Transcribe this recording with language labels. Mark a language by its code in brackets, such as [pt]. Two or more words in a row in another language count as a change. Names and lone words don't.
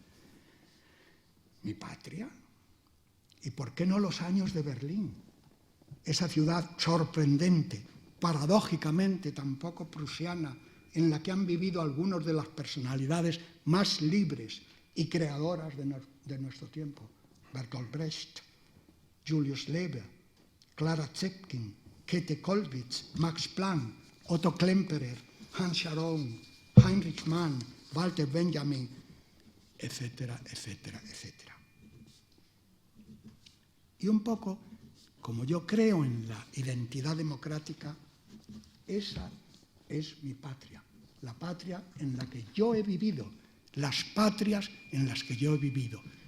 [es] Mi patria. ¿Y por qué no los años de Berlín? Esa ciudad sorprendente, paradójicamente tampoco prusiana, en la que han vivido algunos de las personalidades más libres y creadoras de nuestro tiempo. Bertolt Brecht, Julius Leber, Clara Zetkin, Käthe Kollwitz, Max Planck, Otto Klemperer, Hans Scharoun, Heinrich Mann, Walter Benjamin, etcétera, etcétera, etcétera. Y un poco, como yo creo en la identidad democrática, esa es mi patria, la patria en la que yo he vivido, las patrias en las que yo he vivido.